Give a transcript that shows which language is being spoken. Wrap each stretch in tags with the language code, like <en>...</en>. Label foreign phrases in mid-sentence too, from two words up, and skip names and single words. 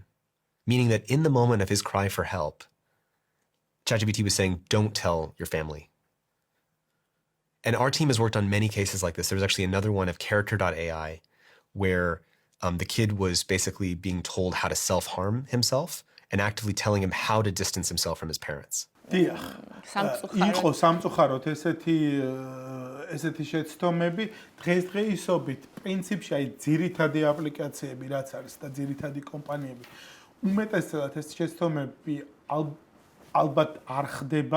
<en>Meaning that in the moment of his cry for help, ChatGPT was saying, don't tell your family. And our team has worked on many cases like this. There was actually another one of character.ai where the kid was basically being told how to self-harm himself and actively telling him how to distance himself from his parents.</en> <ka>დიახ. იყო სამწუხაროდ ესეთი შეცდომები დღესდღეისობით პრინციპში აი ძირითადი აპლიკაციები რაც არის და ძირითადი კომპანიები უმეტესწილად ეს შეცდომები ალბათ არ ხდება.</ka>